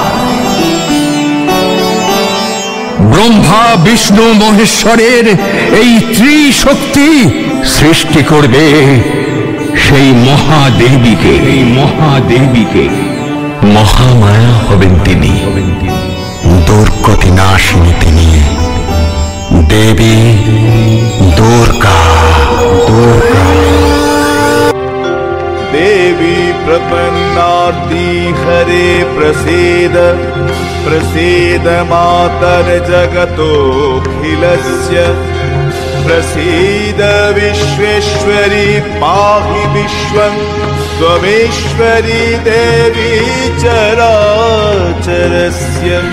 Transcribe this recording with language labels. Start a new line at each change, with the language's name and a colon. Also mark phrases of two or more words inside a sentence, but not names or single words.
Bangla: ব্রহ্মা, বিষ্ণু, মহেশ্বরের এই ত্রিশক্তি সৃষ্টি করবে সেই মহাদেবীকে। মহামায়া হবেন তিনি, দুর্গতি নাশিনী তিনি, দেবী দুর্গা।
Sanskrit: देवी प्रपन्नार्ति हरे प्रसीद, प्रसीद मातर जगतोऽखिलस्य। प्रसीद विश्वेश्वरी पाहि विश्वं, त्वमेश्वरी देवी चराचरस्य।